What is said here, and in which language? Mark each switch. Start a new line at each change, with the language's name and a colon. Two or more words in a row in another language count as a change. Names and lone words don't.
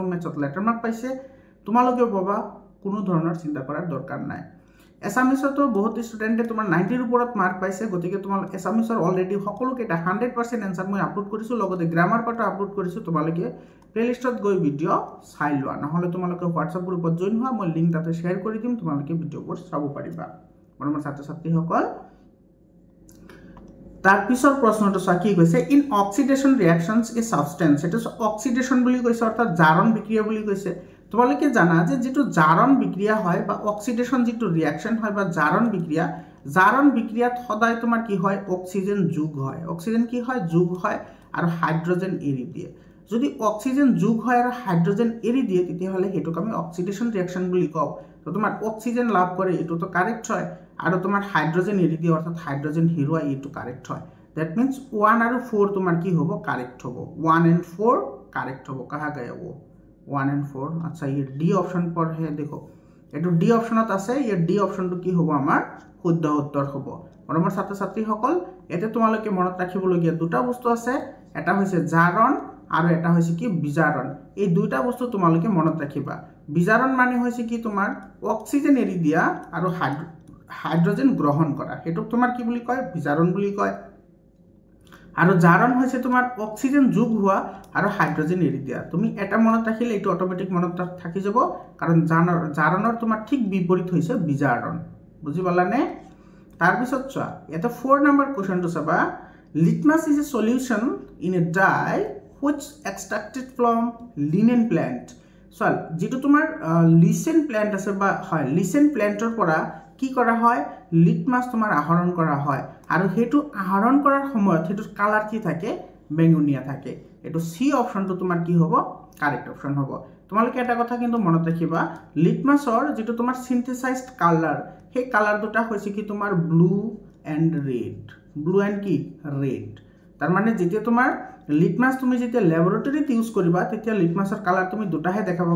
Assamese: মেথছত
English: letter mark
Assamese: পাইছে তোমালোকে পাবা কোনো ধৰণৰ চিন্তা কৰাৰ দৰকাৰ নাই এছামিছতো বহুত ষ্টুডেন্টে তোমাৰ 90 ৰ ওপৰত মাৰ্ক পাইছে গতিকে তোমাৰ এছামিছৰ অলৰেডি সকলো কেটা 100% আনসাৰ মই আপলোড কৰিছো লগতে
English: grammar part
Assamese: আপলোড কৰিছো তোমালোকে প্লেলিষ্টত গৈ ভিডিও চাই লোৱা নহলে তোমালোকে WhatsApp গ্ৰুপত জয়েন হোৱা মই লিংক তাতে শেয়াৰ কৰি দিম তোমালোকে ভিডিওবোৰ চাব পাৰিবা মৰমৰ ছাত্ৰ ছাত্ৰী সকল তাৰ পিছৰ প্ৰশ্নটো চা কি কৈছে
English: in oxidation reactions a substance
Assamese: এটা অক্সিডেশন বুলি কৈছে অৰ্থাৎ জাৰণ বিক্ৰিয়া বুলি কৈছে তোমালোকে জানা যে যেটো জাৰণ বিক্ৰিয়া হয় বা অক্সিডেশন যেটো ৰিঅ্যাকশন হয় বা জাৰণ বিক্ৰিয়াত সদায় তোমাৰ কি হয় অক্সিজেন যোগ হয় অক্সিজেন কি হয় যোগ হয় আৰু হাইড্ৰোজেন এৰি দিয়ে যদি অক্সিজেন যোগ হয় আৰু হাইড্ৰোজেন এৰি দিয়ে তেতিয়া হলে হেতুক আমি
English: oxidation reaction
Assamese: বুলি কও তো তোমাৰ অক্সিজেন লাভ কৰে এটো তো কারেক্ট হয় আৰু তোমাৰ হাইড্ৰোজেন এৰি দিয়ে অৰ্থাৎ হাইড্ৰোজেন হেৰুৱা এটো কারেক্ট হয়
English: that means
Assamese: 1 আৰু 4 তোমাৰ কি হ'ব কারেক্ট হ'ব 1 and 4 কারেক্ট হ'ব
Hindi: कहा गया वो 1 and 4 अच्छा ये डी ऑप्शन पर है देखो
Assamese: এটো ডি অপশনত আছে
Hindi: ये डी
Assamese: অপশনটো কি হ'ব আমাৰ শুদ্ধ উত্তৰ হ'ব মৰমৰ ছাত্ৰ ছাত্ৰী সকল এতে তোমালোকে মনত ৰাখিবলগীয়া দুটা বস্তু আছে এটা হৈছে জাৰণ আৰু এটা হৈছে কি বিজাৰণ এই দুটা বস্তু তোমালোকে মনত ৰাখিবা বিজাৰণ মানে হৈছে কি তোমাৰ অক্সিজেন এৰি দিয়া আৰু হাইড্ৰোজেন গ্ৰহণ কৰা হেতুক তোমাৰ কি বুলি কয় বিজাৰণ বুলি কয় আৰু জাৰণ হৈছে তোমাৰ অক্সিজেন যোগ হোৱা আৰু হাইড্ৰোজেন এৰি দিয়া তুমি এটা মনত ৰাখিলে এটো অটোমেটিক মনত থাকি যাব কাৰণ জাৰণৰ তোমাৰ ঠিক বিপৰীত হৈছে বিজাৰণ বুজি পালানে তাৰ পিছত চোৱা এটা 4 নম্বৰ কোৱেশ্চনটো চাবা
English: litmus is a solution in a dye which extracted from linen plant so
Assamese: যেটো তোমাৰ
English: lichen plant
Assamese: আছে বা হয়
English: lichen plant's
Assamese: পৰা কি কৰা হয় লিটমাস তোমাৰ আহৰণ কৰা হয় আৰু হেতু আহৰণ কৰাৰ সময়ত হেতু কালাৰ কি থাকে বেঙুনিয়া থাকে এটো সি অপশনটো তোমাৰ কি হ'ব
English: correct option
Assamese: হ'ব তোমালোকে এটা কথা কিন্তু মনত ৰাখিবা লিটমাসৰ যেটো তোমাৰ
English: synthesized colour
Assamese: সেই কালাৰ দুটা হৈছে কি তোমাৰ ব্লু এন্ড কি ৰেড তাৰ মানে যেতিয়া তোমাৰ লিটমাস তুমি যেতিয়া ল্যাবৰেটৰীত ইউজ কৰিবা তেতিয়া লিটমাসৰ কালাৰ তুমি দুটাহে দেখা পাবা